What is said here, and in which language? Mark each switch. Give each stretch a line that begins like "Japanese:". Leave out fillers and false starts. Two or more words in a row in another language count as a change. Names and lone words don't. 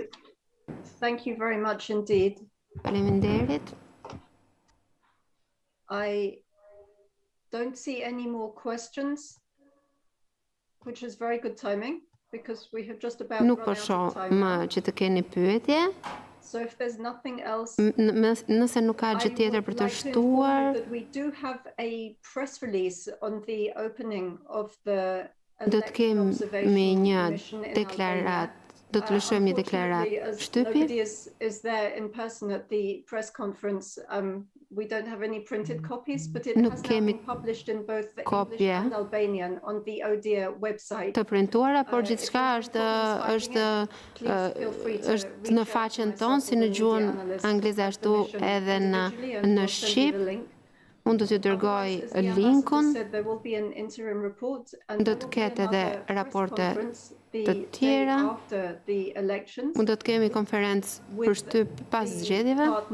English: Thank you very much indeed. I don't see any more questions, which is very good timing because we have just about run out of time. So if there's nothing else,
Albanian: nëse nuk ka gjë tjetër për të shtuar,
English: we do have a press release on the opening of the
Albanian: do të kemi një deklarat. Do të lëshojmë një deklarat shtypi.
English: Nobody is there in person at the press conference. We don't have any printed copies, but it has now been published in both the English and Albanian on the ODIHR website.
Albanian: Të printuara, por gjithçka është në faqen tonë si në gjuhën angleze ashtu edhe në shqip. Unë do t'ju dërgoj linkun, do të ketë edhe raporte të tjera, unë do të kemi konferencë për shtyp pas zgjedhjeve.